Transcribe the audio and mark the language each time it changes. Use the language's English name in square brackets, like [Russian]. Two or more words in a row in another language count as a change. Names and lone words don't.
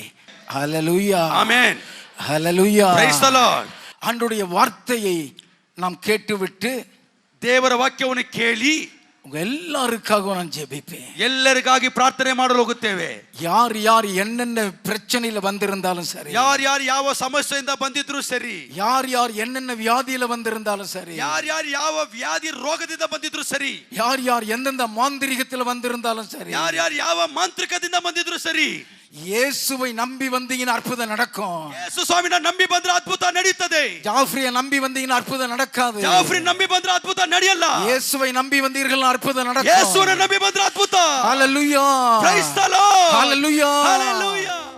[Tamil] ஹல்லேலூயா, ஆமென், ஹல்லேலூயா. [English] Praise the Lord. [Tamil] ஆண்டவருடைய வார்த்தையை நாம் கேட்டுவிட்டு [Kannada] ದೇವರ ವಾಕ್ಯವನ್ನು ಕೇಳಿ [Tamil] உங்க எல்லாருக்காக நான் ஜெபிப்பேன். [Kannada] ಎಲ್ಲರಿಗಾಗಿ ಪ್ರಾರ್ಥನೆ ಮಾಡಲು ಹೋಗುತ್ತೇವೆ. [Tamil] யார் யார் என்னென்ன பிரச்சனையில வந்திருந்தாலும் சரி, [Kannada] ಯಾರು ಯಾರು ಯಾವ ಸಮಸ್ಯೆಯಿಂದ ಬಂದಿದ್ರು ಸರಿ, [Tamil] யார் யார் என்னென்ன வியாதியில வந்திருந்தாலும் சரி, [Kannada] ಯಾರು ಯಾರು ಯಾವ ವ್ಯಾಧಿ ರೋಗದಿಂದ ಬಂದಿದ್ರು ಸರಿ, [Tamil] யார் யார் எந்தெந்த மாந்திரிகத்துல வந்திருந்தாலும் சரி, [Kannada] ಯಾರು ಯಾರು ಯಾವ ಮಾಂತ್ರಿಕದಿಂದ ಬಂದಿದ್ರು ಸರಿ, [Tamil] இயேசுவை நம்பி வந்தீங்கன்னா அற்புதம் நடக்கும். [Kannada] ಯೇಸು ಸ್ವಾಮಿನ ನಂಬಿ ಬಂದ್ರೆ ಅದ್ಭುತ ನಡೆಯುತ್ತದೆ. [Tamil] ஜாஃப்ரியை நம்பி வந்தீங்கன்னா அற்புதம் நடக்காது. [Kannada] ಜಾಫ್ರಿ ನಂಬಿ ಬಂದ್ರೆ ಅದ್ಭುತ ನಡೆಯಲ್ಲ. [Tamil] இயேசுவை நம்பி வந்தீர்கள் அற்புதம் நடக்கும். [Kannada] ಯೇಸುವನ್ನು ನಂಬಿ ಬಂದ್ರೆ ಅದ್ಭುತ. [Tamil] ஹல்லேலூயா, [English] Praise the Lord. [Tamil] ஹல்லேலூயா, [Kannada] ಹಲ್ಲೆಲೂಯಾ.